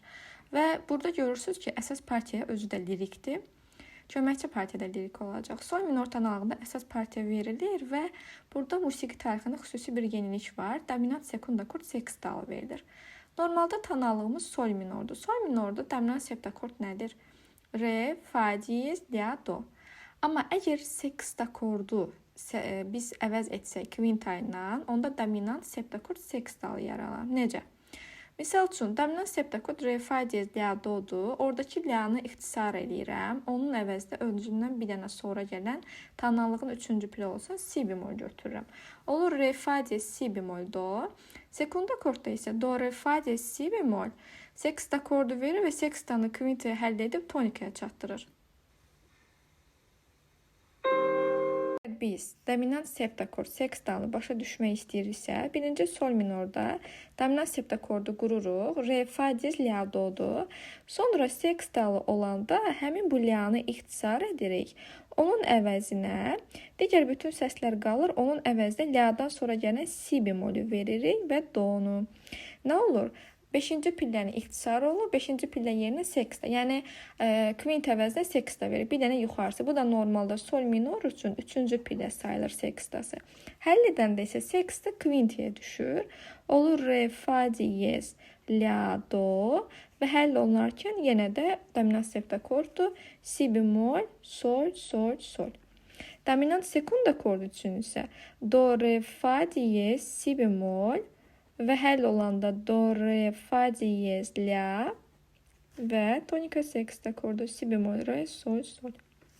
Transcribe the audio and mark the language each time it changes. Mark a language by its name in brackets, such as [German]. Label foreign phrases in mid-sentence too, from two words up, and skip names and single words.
[Azerbaijani] Və burada görürsünüz ki, əsas partiya özü də lirikdir. Köməkçi partiya da lirik olacaq. Sol minor tonalığında əsas partiya verilir və burada musiqi tarixində xüsusi bir yenilik var. Dominant sekund akord sekstalı verilir. Normalda tonalığımız sol minordur. Sol minorda dominant septakord nədir? Re, fa, diez, la, do. Amma əgər sekst akordu biz əvəz etsək kvinta ilə, onda dominant septakord sekstalı yaranar. Necə? Misal üçün, dominant septakord re, fa, diez, la, do'dur. Oradakı la'nı ixtisar edirəm. Onun əvəzdə özündən bir dənə sonra gələn tonallığın 3-cü pili olsa si bemol götürürəm. Olur re, fa, diez, si bemol, do. Sekund akordda isə do, re, fa, diez, si bemol. Sekst akordu verir və sekstanı kvintaya həll edib tonikaya çatdırır. Biz dominant septakord sekstanı başa düşmək istəyiriksə, birinci sol minorda dominant septakordu qururuq. Re, fa, diez, la, do'dur. Sonra sekstalı olanda həmin bu la'nı ixtisar edirik. Onun əvəzinə digər bütün səslər qalır. Onun əvəzinə la'dan sonra gələn si bemolü veririk və do'nu. Nə olur? 5-ci pilləni ixtisar olur, 5-ci pillə yerinə seksta. Yəni, kvint əvəzinə seksta verir. Bir dənə yuxarısı. Bu da normalda sol minor üçün 3-cü pillə sayılır sekstası. Həll edəndə isə seksta kvintiyə düşür. Olur re, fa, diez, la, do. Və həll olunarkən yenə də dominant septakorddur. Si bemol, sol, sol, sol. Dominant sekund akordu üçün isə do, re, fa, diez, si bemol. Və həll olanda do, re, fa, diez, la və tonika sekst akordu si bemol, re, sol, sol.